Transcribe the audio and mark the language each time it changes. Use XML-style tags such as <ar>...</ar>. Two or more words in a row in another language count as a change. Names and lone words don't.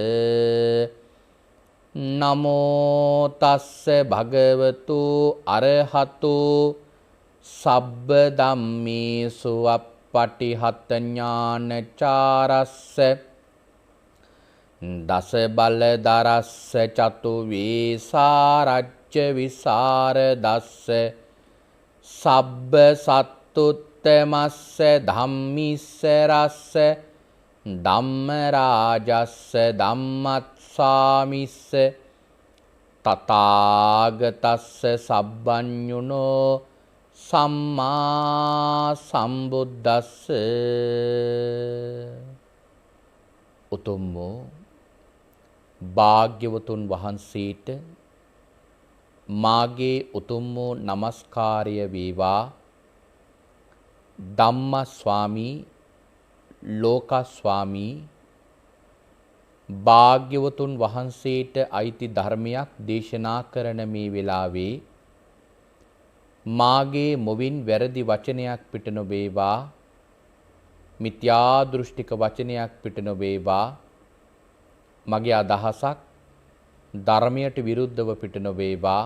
<pi>නමෝ තස්ස භගවතු අරහතු සබ්බ ධම්මේසු අප්පටිහත ඥානචාරස්ස දස බලදරස්ස චතු වේසාරච්ච විසරදස්ස සබ්බ සත්තුත්තමස්ස ධම්මිස්සරස්ස ධම්මරාජස්ස ධම්මත්සාමිස්ස තථාගතස්ස සබ්බඤුනෝ සම්මා සම්බුද්දස්ස</pi> <si>උතුම් වූ භාග්‍යවතුන් වහන්සේට මාගේ උතුම් වූ නමස්කාරය වේවා. ධම්ම ස්වාමී ලෝක ස්වාමී භාග්‍යවතුන් වහන්සේට අයිති ධර්මයක් දේශනා කරන මේ වෙලාවේ මාගේ මොවින් වැරදි වචනයක් පිට නොවේවා, මිත්‍යා දෘෂ්ටික වචනයක් පිට නොවේවා, මගේ අදහසක් ධර්මයට විරුද්ධව පිට නොවේවා.</si>